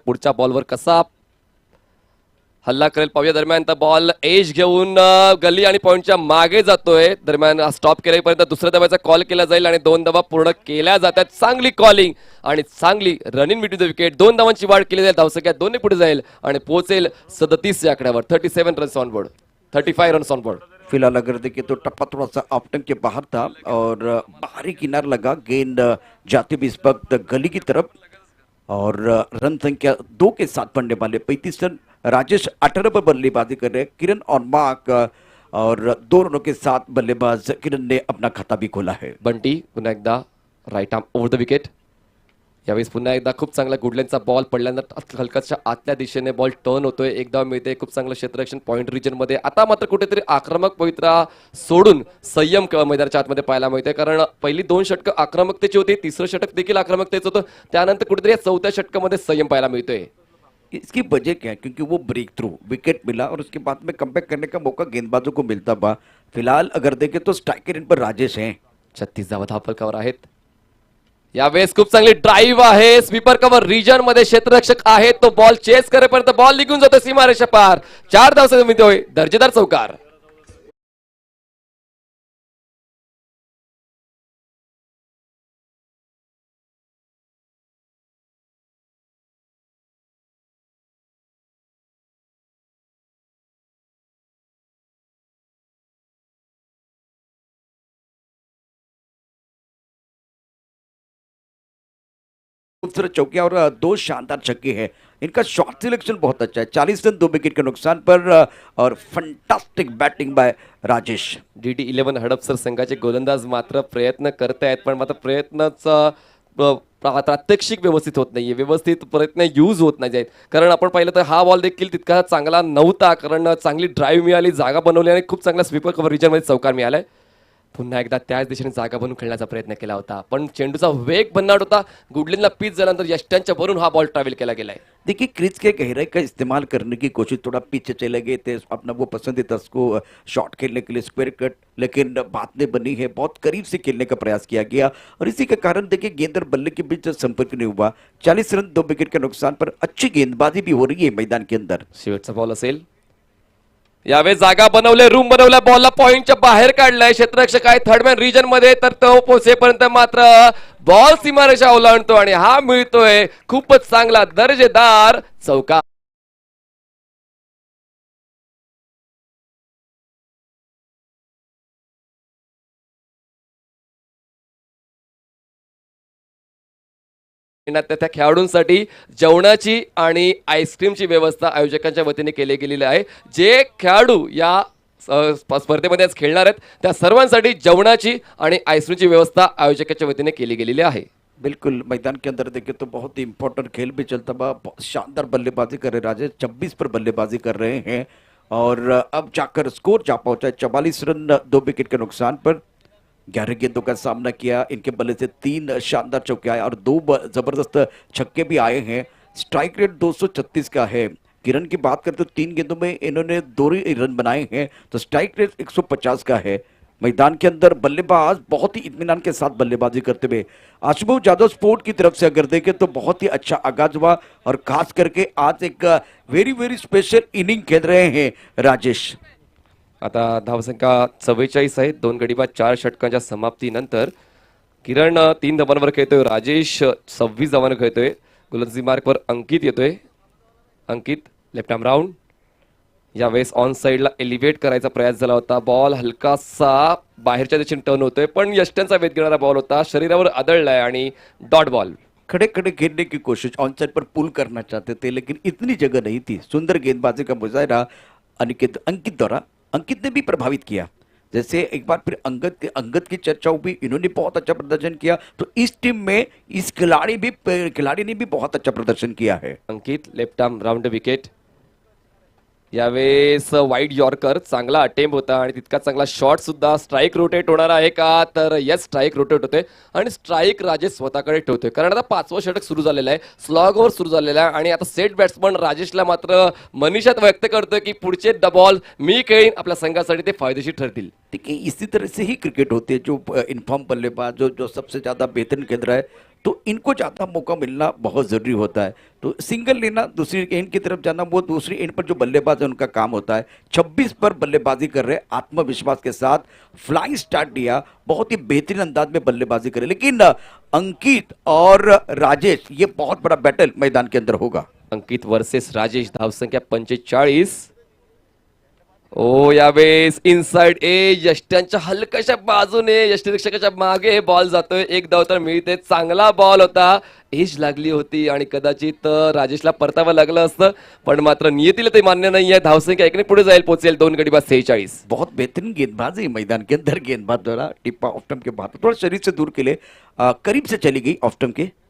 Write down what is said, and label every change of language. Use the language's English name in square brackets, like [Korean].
[Marathi] पुढच्या बॉलवर कसा हल्ला करेल पाहूया. दरम्यान बॉल एज घेऊन गली आणि पॉइंटच्या मागे जातोय. दरम्यान स्टॉप केल्यापर्यंत दुसऱ्या धावाचा कॉल केला जाईल आणि 2 धावा पूर्ण केल्या जातात. चांगली कॉलिंग आणि चांगली [English] Running between the wicket. [Marathi] 2 धावांची वाढ केली जाईल. धावसंख्या 2 ने पुढे जाईल आणि पोहोचेल 37 या आकड्यावर. [English] 37 runs on board, 35 runs on board. [Hindi] फिलहाल अगर देखिए तो टप्पा थोड़ा सा ऑप्टन के बाहर था और बाहरी किनार लगा. गेंद जाते भी इस वक्त गली की तरफ और रन संख्या 2 के साथ पड़ने वाले 35 रन. राजेश 18 पर बल्लेबाजी कर रहे हैं. किरण और मार्क और 2 रनों के साथ बल्लेबाज किरण ने अपना खाता भी खोला है. [Marathi] बंटी पुन्हा एकदा right arm over the wicket. यावेळेस पुन्हा एकदा खूप चांगला गुडलेनचा बॉल पडल्यानंतर हलकाच्या आतल्या दिशेने बॉल टर्न होतोय. एक धाव मिळते. खूप चांगलं क्षेत्ररक्षण पॉईंट रिजन मध्ये. आता मात्र कुठेतरी आक्रमक पवित्रा सोडून संयम मैदानाच्या आतमध्ये पाहायला मिळते, कारण पहिली 2 षटकं आक्रमकतेची होती, तिसरं षटक देखील आक्रमकतेचं होतं. त्यानंतर कुठेतरी 4थ्या षटकामध्ये संयम पाहायला मिळतोय. [Hindi] इसकी वजह क्या है? क्योंकि वो ब्रेक थ्रू विकेट मिला और उसके बाद में कमबैक करने का मौका गेंदबाजों को मिलता बा. फिलहाल अगर देखें तो स्ट्राइकर इन पर राजेश हैं. [Marathi] 36 धावा धावफलकावर आहेत. यावेळेस खूप चांगली ड्राईव्ह आहे. स्वीपर कव्हर रिजन मध्ये क्षेत्ररक्षक आहे, तो बॉल चेस करेपर्यंत बॉल निघून जातो सीमारेषा पार. 4 धाव मिळतोय. दर्जेदार चौकार. [Hindi] खूबसूरत चौकियां और दो शानदार छक्के हैं। इनका शॉट सिलेक्शन बहुत अच्छा है। 40 रन 2 विकेट के नुकसान पर और [English] Fantastic batting by Rajesh. [Marathi] DD11 Hadapsar संघाचे गोलंदाज मात्र प्रयत्न करतायत, पण मात्र प्रयत्नाचा प्रात्यक्षिक व्यवस्थित होत नाहीये, व्यवस्थित प्रयत्न यूज होत नाही आहेत. कारण आपण पाहिलं तर हा बॉल देखील तितका चांगला नव्हता, कारण चांगली ड्राईव्ह मिळाली, जागा बनवली आणि खूप चांगला स्वीपर कव्हर रिजनमध्ये चौकार मिळालाय. पुन्हा एकदा त्याच दिशेने जागा बनवून खेळण्याचा प्रयत्न केला होता, पण चेंडूचा वेग भन्नाट होता. गुडलिनला पिच झाल्यानंतर यष्ट्यांच्या वरून हा बॉल ट्रॅव्हल केला गेलाय. [Hindi] देखिए क्रीज के गहराई का इस्तेमाल करने की कोशिश, थोड़ा पीछे चले गए थे अपना वो पसंदीदा उसको शॉट खेलने के लिए स्क्वायर कट, लेकिन बातें बनी है, बहुत करीब से खेलने का प्रयास किया गया और इसी के कारण देखिए गेंद और बल्ले के बीच संपर्क नहीं हुआ। 40 रन 2 विकेट के नुकसान पर अच्छी गेंदबाजी भी हो रही है मैदान के अंदर। [Marathi] शेवटचा बॉल असेल. यावेळेस जागा बनवले, रूम बनवल्या, बॉलला पॉइंटच्या बाहेर काढलाय. क्षेत्ररक्षक आहे थर्डमॅन रिजन मध्ये, तर तो पोहोचेपर्यंत मात्र बॉल सीमारेषा ओलांडतो आणि हा मिळतोय खूपच चांगला दर्जेदार चौकार. त्या खेळाडूंसाठी जेवणाची आणि आईस्क्रीमची व्यवस्था आयोजकांच्या वतीने केली गेलेली आहे. जे खेळाडू या स्पर्धेमध्ये आज खेळणार आहेत त्या सर्वांसाठी जेवणाची आणि आईस्क्रीमची व्यवस्था आयोजकांच्या वतीने केली गेलेली आहे. [Hindi] बिल्कुल मैदान के अंदर देखे तो बहुत ही इंपॉर्टेंट खेल भी चलता हुआ, बहुत शानदार बल्लेबाजी कर रहे राजेश, 26 पर बल्लेबाजी कर रहे हैं और अब जाकर स्कोर जा पहुंचा है 44 रन 2 विकेट के नुकसान पर। 11 गेंदों का सामना किया, इनके बल्ले से 3 शानदार चौके आए और 2 जबरदस्त छक्के भी आए हैं। स्ट्राइक रेट 236 का है। किरण की बात करें तो 3 गेंदों में इन्होंने 2 ही रन बनाए हैं, तो स्ट्राइक रेट 150 का है। मैदान के अंदर बल्लेबाज बहुत ही इत्मीनान के साथ बल्लेबाजी करते हुए, आशुतोष जादव स्पोर्ट की तरफ से अगर देखें तो बहुत ही अच्छा आगाज हुआ और खास करके आज एक [English] very very special inning [Hindi] खेल रहे हैं राजेश। [Marathi] आता धावसंख्या 44 आहे. 2 गडी बाद 4 षटकांच्या समाप्तीनंतर किरण 3 धावांवर खेळतोय, राजेश 26 धावांवर खेळतोय. गोलंदाजी मार्कवर अंकित येतोय. अंकित लेफ्ट आर्म राऊंड. यावेळेस ऑन साईडला एलिव्हेट करायचा प्रयास झाला होता. बॉल हलकासा बाहेरच्या दिशेने टर्न होतोय, पण यष्ट्यांचा वेध घेणारा बॉल होता, शरीरावर आदळलाय आणि डॉट बॉल. [Hindi] खड़े खड़े खेलने की कोशिश, ऑन साइड पर पुल करना चाहते थे लेकिन इतनी जगह नहीं थी। सुंदर गेंदबाजी का मुजाहरा अंकित अंकित द्वारा, अंकित ने भी प्रभावित किया। जैसे एक बार फिर अंगद की चर्चा हुई, इन्होंने बहुत अच्छा प्रदर्शन किया, तो इस टीम में इस खिलाड़ी ने भी बहुत अच्छा प्रदर्शन किया है। [Marathi] अंकित लेफ्ट आर्म राऊंड विकेट. यावेळेस वाईड यॉर्कर, चांगला अटेम्प होता आणि तितका चांगला शॉट सुद्धा. स्ट्राईक रोटेट होणार आहे का, तर यस स्ट्राईक रोटेट होते आणि स्ट्राईक राजेश स्वतःकडे ठेवतोय, कारण आता 5वं षटक सुरू झालेलं आहे, स्लॉग ओव्हर सुरू झालेला आहे आणि आता सेट बॅट्समन राजेशला मात्र मनीषात व्यक्त करतोय की पुढचे बॉल मी खेळीन, आपल्या संघासाठी ते फायदेशीर ठरतील. [Hindi] देखिए इसी तरह से ही क्रिकेट होती है, जो इनफॉर्म बल्लेबाज जो सबसे ज़्यादा बेहतरीन खेल रहा है तो इनको ज़्यादा मौका मिलना बहुत ज़रूरी होता है। तो सिंगल लेना, दूसरी एंड की तरफ जाना, वो दूसरी एंड पर जो बल्लेबाज है उनका काम होता है। 26 पर बल्लेबाजी कर रहे, आत्मविश्वास के साथ फ्लाइंग स्टार्ट दिया, बहुत ही बेहतरीन अंदाज में बल्लेबाजी करे, लेकिन अंकित और राजेश ये बहुत बड़ा बैटल मैदान के अंदर होगा। [Marathi] अंकित वर्सेस राजेश. धावसंख्या 45. ओ यावेळेस इनसाइड एज, यष्ट्यांच्या हलक्याशा बाजूने यष्टिरक्षकाच्या मागे बॉल जातोय. एक धाव तर मिळते, चांगला बॉल होता, एज लागली होती आणि कदाचित राजेशला परतावं लागलं असतं, पण मात्र नियतीला ते मान्य नाही आहे. धावसंख्या 1 ने पुढे जाईल, पोहोचेल 2 गडी बाद 46. [Hindi] बहुत बेहतरीन गेंदबाजी मैदान के अंदर, गेंदबाज द्वारा टिप्पा ऑफ स्टंप के बाद थोड़ा शरीर से दूर के लिए करीब से चली गई ऑफ स्टंप के।